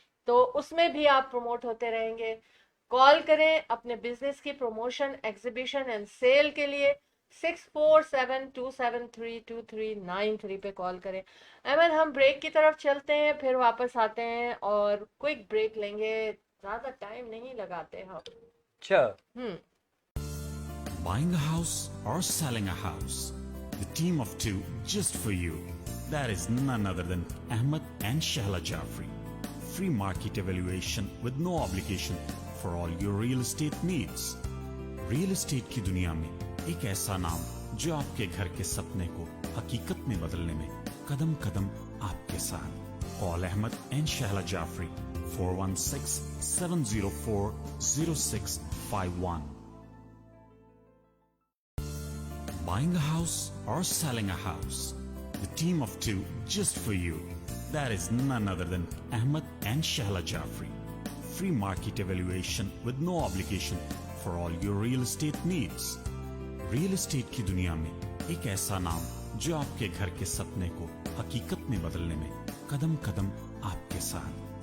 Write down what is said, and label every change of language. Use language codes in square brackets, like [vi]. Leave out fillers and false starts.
[hi] तो उसमें भी आप प्रमोट होते रहेंगे। कॉल करें अपने बिजनेस की प्रमोशन, एग्जीबिशन एंड सेल के लिए। 6472732393 पे कॉल करें। अहमद, हम ब्रेक की तरफ चलते हैं, फिर वापस आते हैं और क्विक ब्रेक लेंगे, ज्यादा टाइम नहीं लगाते हम। अच्छा। हम्म। [en] Buying a house or selling a house? The team of two just for you. That is none other than Ahmed and Shahla Jafri. Free market evaluation with no obligation for all your real estate needs. [hi] Real estate की दुनिया में एक ऐसा नाम जो आपके घर के सपने को हकीकत में बदलने में कदम कदम आपके साथ। [en] Call Ahmed and Shahla Jafri 416-704-0651. Buying a house or selling a house? The team of two just for you. That is none other than Ahmed and Shahla Jafri. Free market evaluation with no obligation for all your real estate needs. [hi] Real estate की दुनिया में एक ऐसा नाम जो आपके घर के सपने को हकीकत में बदलने में कदम कदम आपके साथ।